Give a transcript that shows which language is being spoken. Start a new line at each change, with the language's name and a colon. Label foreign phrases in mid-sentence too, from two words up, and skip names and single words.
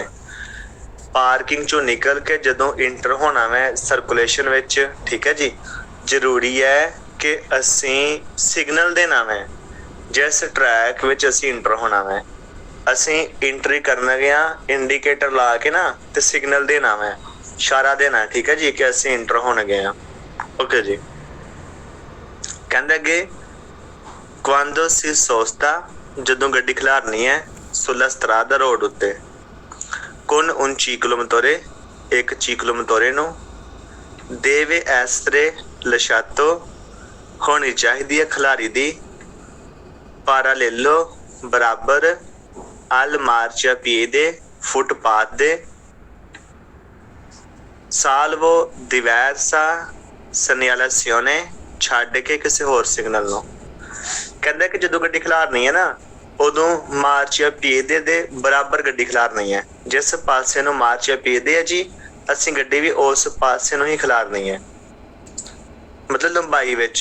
Punjabi: ਪਾਰਕਿੰਗ ਚੋਂ ਨਿਕਲ ਕੇ ਜਦੋਂ ਇੰਟਰ ਹੋਣਾ ਵੈ ਸਰਕੂਲੇਸ਼ਨ ਵਿੱਚ, ਠੀਕ ਹੈ ਜੀ, ਜ਼ਰੂਰੀ ਹੈ ਕਿ ਅਸੀਂ ਸਿਗਨਲ ਦੇਣਾ ਵੈ ਜਿਸ ਟਰੈਕ ਵਿੱਚ ਅਸੀਂ ਇੰਟਰ ਹੋਣਾ ਵੈ। ਅਸੀਂ ਇੰਟਰੀ ਕਰਨ ਗਿਆ ਇੰਡੀਕੇਟਰ ਲਾ ਕੇ ਨਾ ਤੇ ਸਿਗਨਲ ਦੇਣਾ ਵੈ, ਇਸ਼ਾਰਾ ਦੇਣਾ, ਠੀਕ ਹੈ ਜੀ, ਕਿ ਅਸੀਂ ਇੰਟਰ ਹੋਣ ਗਏ ਹਾਂ। ਓਕੇ ਜੀ। ਕਹਿੰਦੇ ਅੱਗੇ,
Italian: quando si sosta
Punjabi: ਜਦੋਂ ਗੱਡੀ ਖਿਲਾਰਨੀ ਹੈ sulla strada ਰੋਡ ਉੱਤੇ,
Italian: con un ciclomotori
Punjabi: ਇੱਕ ਚੀਕਲੋਮੋਟੋਰੇ ਨੂੰ,
Italian: deve essere lasciato
Punjabi: ਹੋਣੀ ਚਾਹੀਦੀ ਹੈ ਖਿਲਾਰੀ ਦੀ, parallelo ਬਰਾਬਰ,
Italian: al marciapiede
Punjabi: ਫੁੱਟਪਾਥ ਦੇ,
Italian: salvo diversa segnalazione
Punjabi: ਛੱਡ ਕੇ ਕਿਸੇ ਹੋਰ ਸਿਗਨਲ ਨੂੰ। ਕਹਿੰਦਾ ਕਿ ਜਦੋਂ ਗੱਡੀ ਖਿਲਾਰਨੀ ਹੈ ਨਾ ਉਦੋਂ ਮਾਰਚੀਆਪੀede ਦੇ ਬਰਾਬਰ ਗੱਡੀ ਖਿਲਾਰਨੀ ਹੈ, ਜਿਸ ਪਾਸੇ ਨੂੰ ਮਾਰਚੀਆਪੀede ਹੈ ਜੀ ਅਸੀਂ ਗੱਡੀ ਵੀ ਉਸ ਪਾਸੇ ਨੂੰ ਹੀ ਖਿਲਾਰਨੀ ਹੈ, ਮਤਲਬ ਲੰਬਾਈ ਵਿੱਚ।